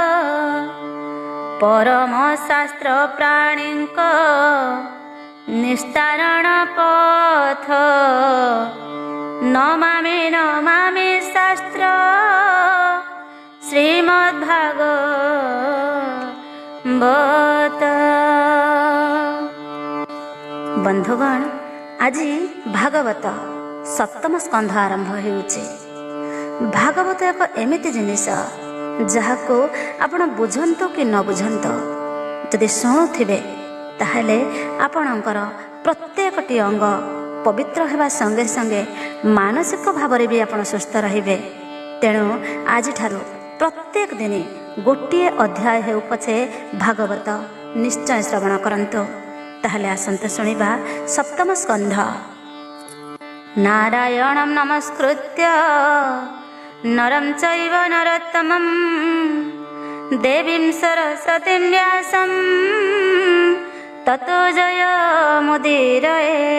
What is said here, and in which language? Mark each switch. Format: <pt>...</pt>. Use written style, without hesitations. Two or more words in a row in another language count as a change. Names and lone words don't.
<or>ପରମ ଶାସ୍ତ୍ର ପ୍ରାଣୀକ ନିସ୍ତାରଣ ପଥ, ନମାମି ନମାମି ଶାସ୍ତ୍ର ଶ୍ରୀମଦ୍ଭାଗବତ। ବନ୍ଧୁଗଣ, ଆଜି ଭାଗବତ ସପ୍ତମ ସ୍କନ୍ଧ ଆରମ୍ଭ ହେଉଛି। ଭାଗବତ ଏକ ଏମିତି ଜିନିଷ ଯାହାକୁ ଆପଣ ବୁଝନ୍ତୁ କି ନ ବୁଝନ୍ତୁ, ଯଦି ଶୁଣୁଥିବେ ତାହାହେଲେ ଆପଣଙ୍କର ପ୍ରତ୍ୟେକଟି ଅଙ୍ଗ ପବିତ୍ର ହେବା ସଙ୍ଗେ ସଙ୍ଗେ ମାନସିକ ଭାବରେ ଭି ଆପଣ ସୁସ୍ଥ ରହିବେ। ତେଣୁ ଆଜି ଠାରୁ ପ୍ରତ୍ୟେକ ଦିନ ଗୋଟେ ଅଧ୍ୟାୟ ହେଉ ପଛେ ଭାଗବତ ନିଶ୍ଚୟ ଶ୍ରବଣ କରନ୍ତୁ। ତାହାହେଲେ ଆସନ୍ତୁ ଶୁଣିବା ସପ୍ତମ ସ୍କନ୍ଧ।</or> <sa>नारायणं नमस्कृत्य नरं चैव नरोत्तमं, देवीं सरस्वतीं व्यासं ततो जयमुदीरये।</sa>